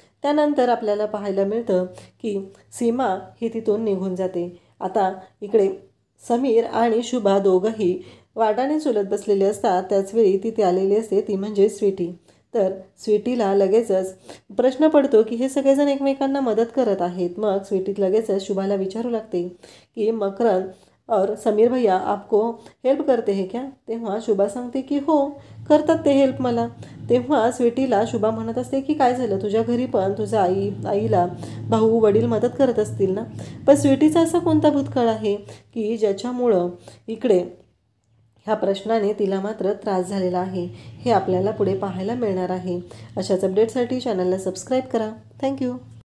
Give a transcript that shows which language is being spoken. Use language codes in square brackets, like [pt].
[mr] त्यानंतर आपल्याला पाहायला मिळतं की सीमा ही तिथून निघून जाते. आता इकडे समीर आणि शुभा दोघंही वाटाने चुलत बसलेले असतात. त्याचवेळी तिथे आलेली असते ती म्हणजे स्वीटी. तर स्वीटीला लगेचच प्रश्न पडतो की हे सगळेजण एकमेकांना मदत करत आहेत. मग स्वीटी लगेचच शुभाला विचारू लागते की [hi] मकरंद और समीर भैया आपको हेल्प करते हैं क्या. [mr] तेव्हा शुभा सांगते की हो करतात ते हेल्प मला. तेव्हा स्वीटीला शुभा म्हणत असते की काय झालं, तुझ्या घरी पण तुझ्या आईला भाऊ वडील मदत करत असतील ना. पण स्वीटीचा असा कोणता भूतकाळ आहे की ज्याच्यामुळं इकडे ह्या प्रश्नाने तिला मात्र त्रास झालेला आहे, हे आपल्याला पुढे पाहायला मिळणार आहे. अशाच अपडेटसाठी चॅनलला सबस्क्राईब करा. थँक्यू.